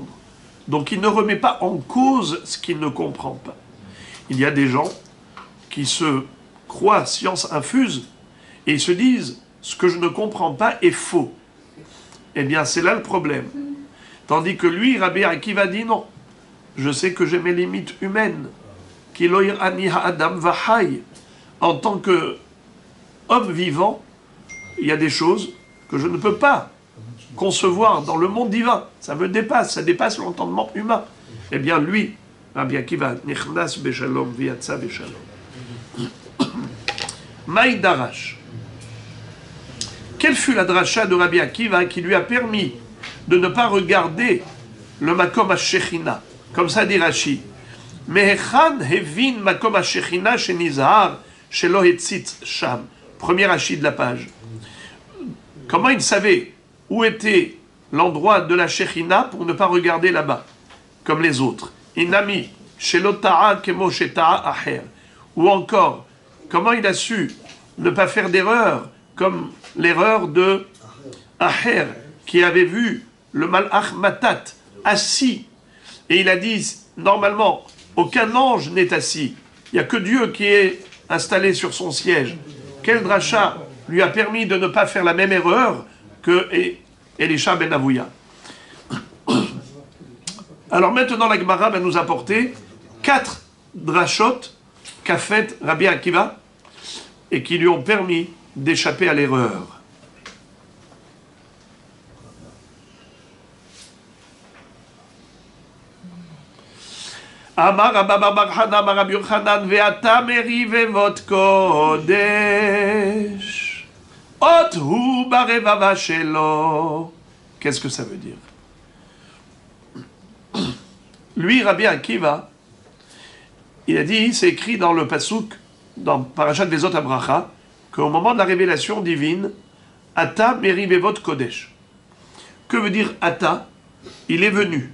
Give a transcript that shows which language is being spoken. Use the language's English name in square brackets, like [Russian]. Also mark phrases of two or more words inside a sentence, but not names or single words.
[French] Donc il ne remet pas en cause ce qu'il ne comprend pas. Il y a des gens qui se croient science infuse et ils se disent « ce que je ne comprends pas est faux ». Eh bien c'est là le problème. Tandis que lui, Rabbi Akiva dit non. Je sais que j'ai mes limites humaines. [Hebrew] כי לא יראני האדם וחי. [French] En tant que homme vivant, il y a des choses que je ne peux pas concevoir dans le monde divin. Ça me dépasse, ça dépasse l'entendement humain. Eh bien, lui, [Hebrew] רבי עקיבא נכנס בשלום ויצא בשלום. [Aramaic] מאי דרש. [French] Quelle fut la dracha de Rabbi Akiva qui lui a permis de ne pas regarder le [Hebrew] מקום השכינה? [French] Comme ça dit Rashi. [Hebrew] מהיכן הבין מקום השכינה שנזהר שלא הציץ שם. [French] Premier Rashi de la page. Comment il savait où était l'endroit de la Shechina pour ne pas regarder là-bas, comme les autres? [Hebrew] אי נמי שלא טעה כמו שטעה אחר. [French] Ou encore, comment il a su ne pas faire d'erreur, comme l'erreur de Aher, qui avait vu le Malach Matat assis. Et il a dit, normalement, aucun ange n'est assis. Il n'y a que Dieu qui est installé sur son siège. Quel dracha lui a permis de ne pas faire la même erreur que Elisha ben Avouya. Alors maintenant, la Gemara va nous apporter 4 drachot qu'a fait Rabbi Akiva et qui lui ont permis d'échapper à l'erreur. [Hebrew] אמר רבה בר חנן אמר רבי יוחנן ואתא מרבבות קדש אות הוא ברבבה שלו. [French] Qu'est-ce que ça veut dire? Lui, Rabbi Akiva, il a dit, c'est écrit dans le Pasuk, dans Parashat Vezot Abracha, qu'au moment de la révélation divine, [Hebrew] אתא מרבבות קדש. [French] Que veut dire Ata? Il est venu.